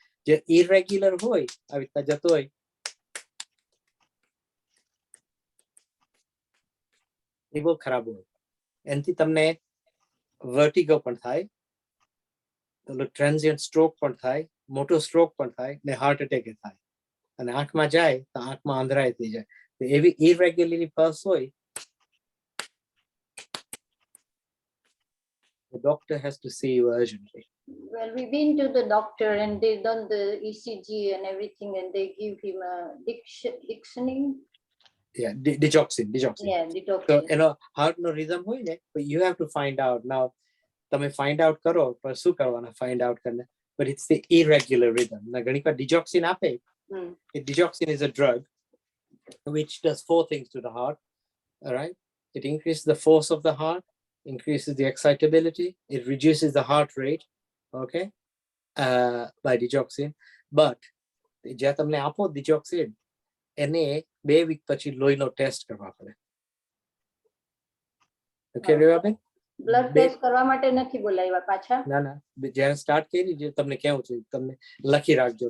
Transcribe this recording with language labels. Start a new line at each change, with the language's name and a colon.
Gujarati: જે ઇરેગ્યુલર હોય, આવી રીતના જતો હોય, એ બહુ ખરાબ હોય. એનાથી તમને વર્ટિગો પણ થાય, ટ્રાન્ઝિયન્ટ સ્ટ્રોક પણ થાય, મોટો સ્ટ્રોક પણ થાય, ને હાર્ટ અટેક થાય. અને આંખમાં જાય તો આંખમાં અંધરાય થઈ જાય. તો એવી ઇરેગ્યુલરલી પલ્સ હોય,
English: the doctor has to see you urgently. Well, we've been to the doctor and they've done the ECG and everything, and they give him a digoxin. Yeah, digoxin. Yeah, digoxin. So, heart no rhythm
Gujarati: hoy ne,
English: but you have to find out.
Gujarati: Now, તમે
English: find out
Gujarati: કરો, પણ શું કરવાના find out કરને?
English: But it's the irregular rhythm.
Gujarati: ના ઘણી વાર digoxin આપે.
English: Digoxin is a drug which does 4 things to the heart, all right? It increases the force of the heart, increases the excitability, it reduces the heart rate, okay, by digoxin.
Gujarati: But જ્યાં તમને આપો digoxin, એને 2 week પછી લોહીનો test કરવા પડે. Okay Revaben blood બે- test કરવા માટે નથી બોલાવ્યા પાછા. ના ના જ્યારે સ્ટાર્ટ કરી જે તમને કેવું છે તમને લખી રાખજો.